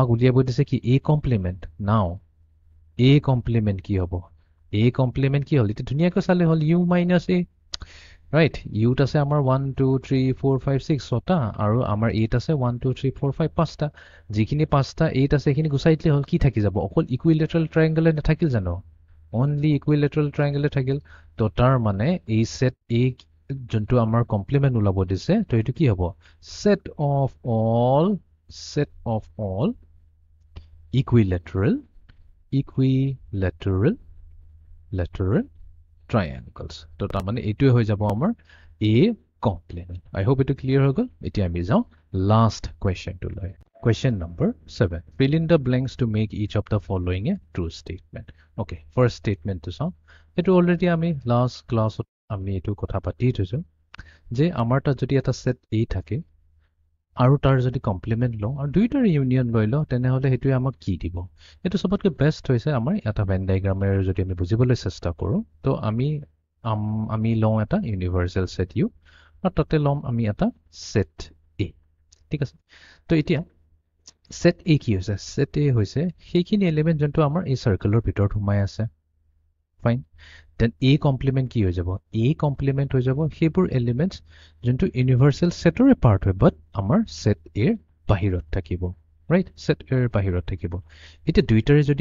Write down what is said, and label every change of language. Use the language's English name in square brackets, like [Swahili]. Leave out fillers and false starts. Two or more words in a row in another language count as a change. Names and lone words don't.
[Assamese] উলিয়াব দিছে কি [English] a complement now a complement [Assamese] কি হ'ব [English] a complement [Assamese] কি হ'ল এতিয়া ধুনীয়াকৈ চালে হ'ল [English] U minus A right [Assamese] ইউত আছে আমাৰ 1 2 3 4 5 6 ছটা আৰু আমাৰ এইত আছে 1 2 3 4 5 পাঁচটা যিখিনি পাঁচটা এইত আছে সেইখিনি গুচাই দিলে হ'ল কি থাকি যাব অকল ইকুইলেটাৰেল ট্ৰায়াঙ্গলে নাথাকিল জানো [English] only equilateral triangle [Assamese] থাকিল তো তাৰ মানে এই সেট এ যোনটো আমাৰ কমপ্লিমেণ্ট ওলাব দিছে তো এইটো কি হ'ব set [English] of all equilateral triangles [Assamese] তো তাৰমানে এইটোৱে হৈ যাব আমাৰ [English] a complement I hope [Assamese] এইটো ক্লিয়াৰ হৈ গ'ল এতিয়া আমি যাওঁ লাষ্ট কুৱেশ্যনটো লৈ [English] Question number 7. Fill in the blanks to make each of the following a true statement. Okay, first statement to sum. It already [Assamese] আমি [English] last class [Assamese] আমি এইটো কথা পাতি থৈছোঁ যে আমাৰ তা যদি এটা set A থাকে আৰু তাৰ যদি complement লওঁ আৰু দুইটাৰ union লৈ লওঁ তেনে হ'লে সেইটো আমাক কি দিব এইটো সকলোতকৈ best হৈছে আমাৰ এটা Venn diagram ৰ যদি আমি বুজিবলৈ চেষ্টা কৰোঁ তো আমি লওঁ এটা [English] universal set U [Assamese] আৰু তাতে লওঁ আমি এটা set A ঠিক আছে তো এতিয়া set A কি হৈছে set A হৈছে সেইখিনি এলিমেন্ট যোনটো আমাৰ এই সাৰ্কেলৰ ভিতৰত সোমাই আছে [English] fine then [Assamese] A কমপ্লিমেন্ট কি হৈ যাব A কমপ্লিমেন্ট হৈ যাব সেইবোৰ এলিমেন্টস যোনটো ইউনিভাৰ্সেল সেটৰে পাৰ্ট হয় বাট আমাৰ set A ৰ বাহিৰত থাকিব ৰাইট set A ৰ বাহিৰত থাকিব এতিয়া দুইটাৰে যদি